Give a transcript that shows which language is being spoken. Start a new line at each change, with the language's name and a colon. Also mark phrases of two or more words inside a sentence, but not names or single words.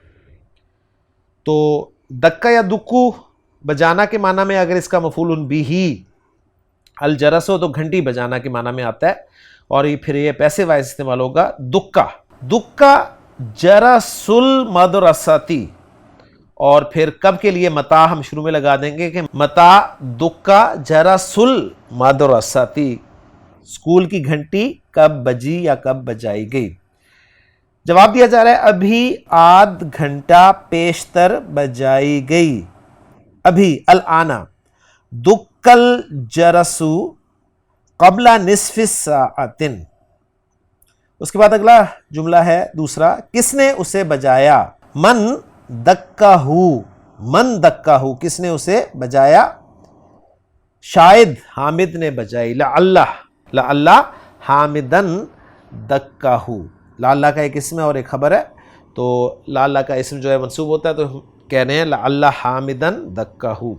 Urdu: تو دکا یا دکو بجانا کے معنی میں اگر اس کا مفعول بہ الجرس ہو تو گھنٹی بجانا کے معنی میں آتا ہے، اور یہ پھر یہ پیسے وائز استعمال ہوگا دکا،
Arabic: دکا جرس المدرستی،
Urdu: اور پھر کب کے لیے متا ہم شروع میں لگا دیں گے کہ
Arabic: متا دکا جرس المدرستی،
Urdu: اسکول کی گھنٹی کب بجی یا کب بجائی گئی۔ جواب دیا جا رہا ہے ابھی آدھ گھنٹہ پیشتر بجائی گئی، ابھی،
Arabic: الآنا، دکل جرسو قبل نصف ساعت۔
Urdu: اس کے بعد اگلا جملہ ہے دوسرا، کس نے اسے بجایا،
Arabic: من دکاہو، من دکاہو،
Urdu: کس نے اسے بجایا، شاید حامد نے بجائی،
Arabic: لعلہ حامدن دکاہو،
Urdu: لعلہ کا ایک اسم ہے اور ایک خبر ہے، تو لعلہ کا اسم جو ہے منصوب ہوتا ہے تو کہہ رہے ہیں
Arabic: لعلہ حامدن دکاہو۔